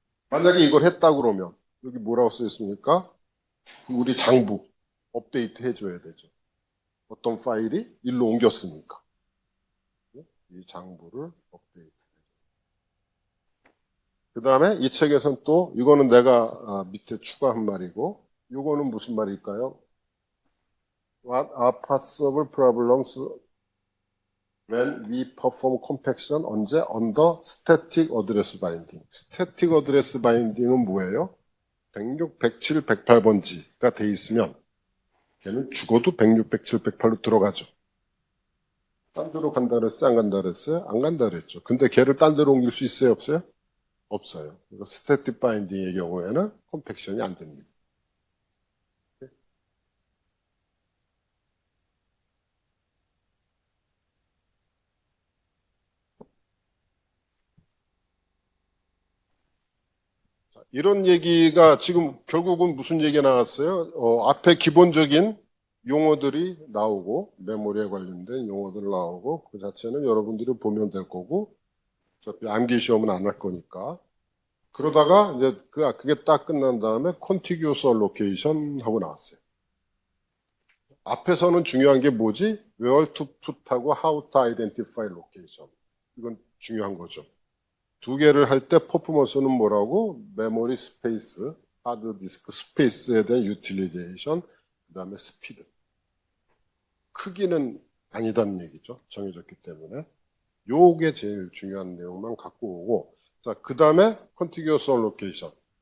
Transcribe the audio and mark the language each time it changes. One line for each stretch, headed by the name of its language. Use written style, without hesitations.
Korean: 만약에 이걸 했다 그러면 여기 뭐라고 써 있습니까? 우리 장부 업데이트 해줘야 되죠. 어떤 파일이 일로 옮겼으니까 이 장부를 업데이트 해줘. 그 다음에 이 책에서는 또 이거는 내가 밑에 추가한 말이고 이거는 무슨 말일까요?
English: What are possible problems when we perform compaction
Korean: 언제?
English: Under static address binding.
Korean: static address binding은 뭐예요? 106, 107, 108번지가 돼 있으면 걔는 죽어도 106, 107, 108로 들어가죠. 딴 데로 간다 그랬어요? 안 간다 그랬어요? 안 간다 그랬죠. 근데 걔를 딴 데로 옮길 수 있어요? 없어요? 없어요. 그리고 스태틱 바인딩의 경우에는 컴팩션이 안 됩니다. 이런 얘기가 지금 결국은 무슨 얘기가 나왔어요? 앞에 기본적인 용어들이 나오고, 메모리에 관련된 용어들 나오고, 그 자체는 여러분들이 보면 될 거고, 어차피 암기 시험은 안 할 거니까. 그러다가 이제 그게 딱 끝난 다음에 contiguous allocation 하고 나왔어요. 앞에서는 중요한 게 뭐지?
English: where to put하고 how to identify location.
Korean: 이건 중요한 거죠. 두 개를 할 때 퍼포먼스는 뭐라고? 메모리 스페이스, 하드 디스크 스페이스에 대한 유틸리제이션, 그 다음에 스피드. 크기는 아니다는 얘기죠. 정해졌기 때문에. 요게 제일 중요한 내용만 갖고 오고, 자, 그 다음에 contiguous allocation.